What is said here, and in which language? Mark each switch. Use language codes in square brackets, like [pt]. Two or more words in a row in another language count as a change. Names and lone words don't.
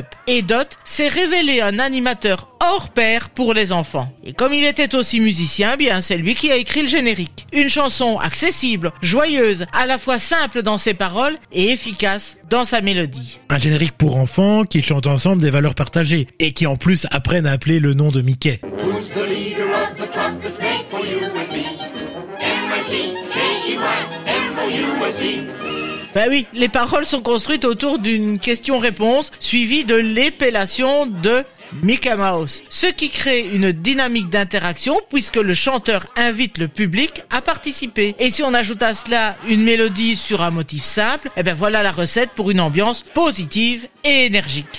[fr] Et Dodd s'est révélé un animateur hors pair pour les enfants. Et comme il était aussi musicien, bien c'est lui qui a écrit le générique. Une chanson accessible, joyeuse, à la fois simple dans ses paroles et efficace dans sa mélodie. Un générique pour enfants qui chantent ensemble des valeurs partagées et qui en plus apprennent à appeler le nom de Mickey. [en] Who's the leader of the club that's made for you and me? M-I-C-K-E-Y-M-O-U-S-E. [fr] Ben oui, les paroles sont construites autour d'une question-réponse suivie de l'épellation de Mickey Mouse, ce qui crée une dynamique d'interaction puisque le chanteur invite le public à participer. Et si on ajoute à cela une mélodie sur un motif simple, eh ben voilà la recette pour une ambiance positive et énergique.